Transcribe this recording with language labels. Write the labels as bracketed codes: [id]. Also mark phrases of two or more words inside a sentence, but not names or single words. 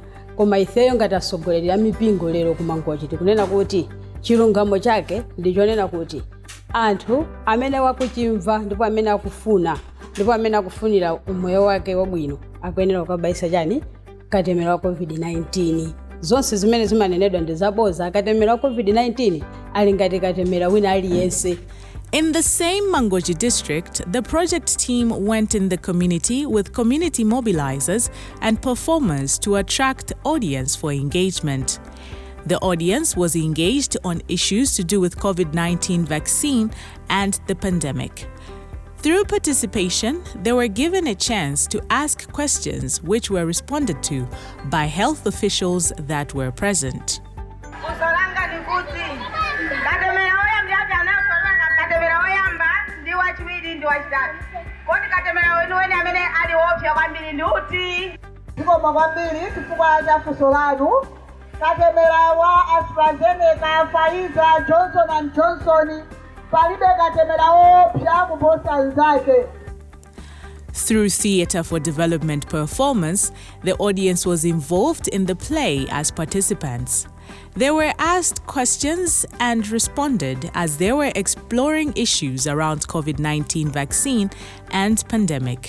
[ny] Koma ifeyo ngati atsogoleri a mipingo lero ku Mangochi tikunena kuti chilungamo chake ndichonena kuti anthu amene wakuchimva ndipo amene akufuna ndipo amene akufunira umoyo wake wabwino akuyenera kukabayisa chani katemera wa COVID-19. Zonse zimene zimanenedwa ndi zaboza. Katemera wa COVID-19 ali ngati katemera wina aliyense. [en] In the same Mangochi district, the project team went in the community with community mobilizers and performers to attract audience for engagement. The audience was engaged on issues to do with COVID-19 vaccine and the pandemic. Through participation, they were given a chance to ask questions which were responded to by health officials that were present. [ny] Katemera wa AstraZeneca, Pfizer, Johnson & Johnson, palibe katemera opya kuposa nzake. [en] Through Theatre for Development performance, the audience was involved in the play as participants. They were asked questions and responded as they were exploring issues around COVID-19 vaccine and pandemic.